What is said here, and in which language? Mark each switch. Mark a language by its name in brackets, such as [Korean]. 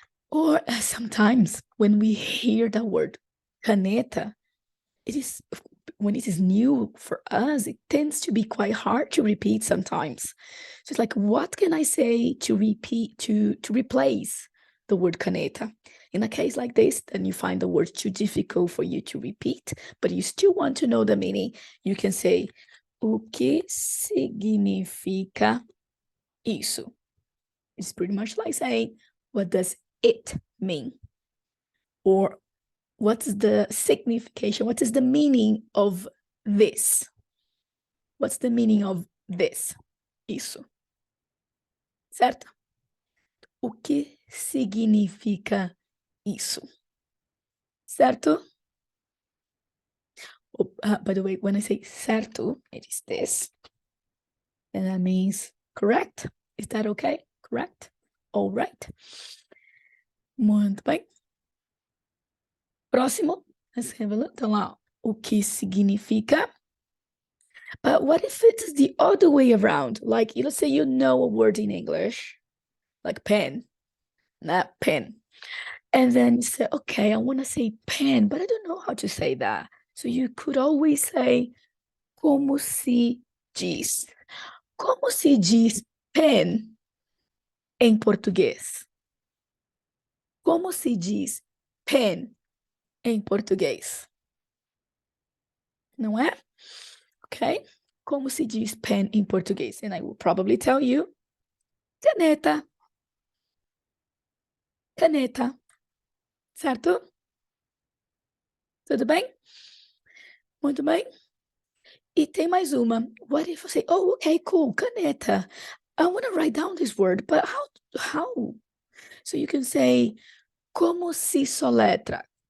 [English] Or sometimes when we hear the word caneta, when it is new for us, it tends to be quite hard to repeat sometimes. So it's like, what can I say to repeat, to replace the word caneta? In a case like this, then you find the word too difficult for you to repeat, but you still want to know the meaning. You can say, [Portuguese] o que significa isso? [English] It's pretty much like saying, what does it mean? Or what's the signification? What is the meaning of this? What's the meaning of this? [Portuguese] Isso. Certo? O que significa isso? Certo? [English] Oh, by the way, when I say certo, it is this. And that means correct. Is that okay? Correct? All right. [Portuguese] Muito bem. Próximo. [English] Let's have a look. [Portuguese] Então lá, o que significa? [English] But what if it's the other way around? Like, let's say you know a word in English, like pen, not pen. And then you say, okay, I want to say pen, but I don't know how to say that. So you could always say, [Portuguese] como se diz? Como se diz pen em português? Como se diz pen em português? Não é? Okay. Como se diz pen em português? [English] And I will probably tell you, caneta. [Portuguese] Caneta. Certo? Tudo bem? Muito bem. E tem mais uma. [English] What if I say, oh, okay, cool, caneta. I want to write down this word, but how? So you can say, [Portuguese] como se soletra?